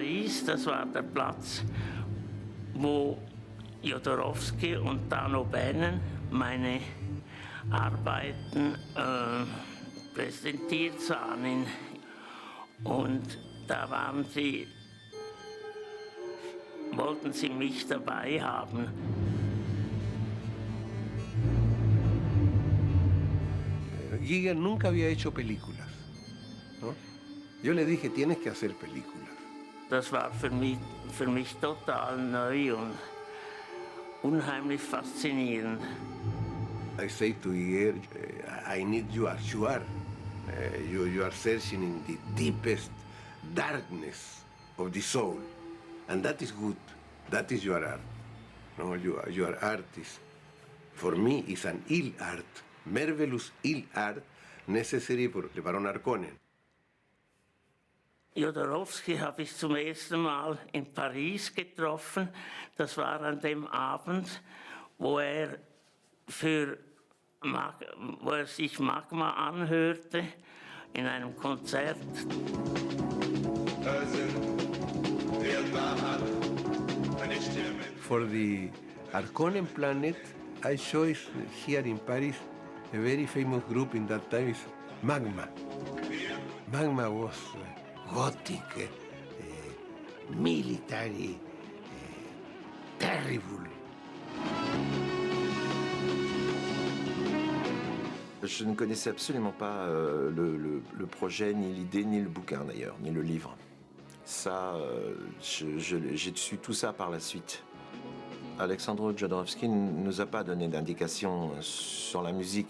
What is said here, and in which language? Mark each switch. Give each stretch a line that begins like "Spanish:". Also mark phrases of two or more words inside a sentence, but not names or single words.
German: Paris, das war der Platz, wo Jodorowsky und Dan O'Bannon meine Arbeiten präsentiert sahen. Und da wollten sie mich dabei haben.
Spanish: Giger nunca había hecho películas, ¿no? Yo le dije, tienes que hacer películas.
German: Das war für mich total neu und unheimlich faszinierend.
English: I say to Giger, I need you as you are. You are searching in the deepest darkness of the soul. And that is good. That is your art. No, your art is, for me, is an ill art. Marvelous ill art, necessary for the Baron Harkonnen.
German: Jodorowsky habe ich zum ersten Mal in Paris getroffen. Das war an dem Abend, wo er sich Magma anhörte in einem Konzert.
English: For the Harkonnen planet, I chose here in Paris a very famous group in that time is Magma. Magma was gothic, military, terrible.
French: Je ne connaissais absolument pas le projet, ni l'idée, ni le bouquin d'ailleurs, ni le livre. Ça, j'ai su tout ça par la suite. Alexandre Jodorowsky ne nous a pas donné d'indication sur la musique.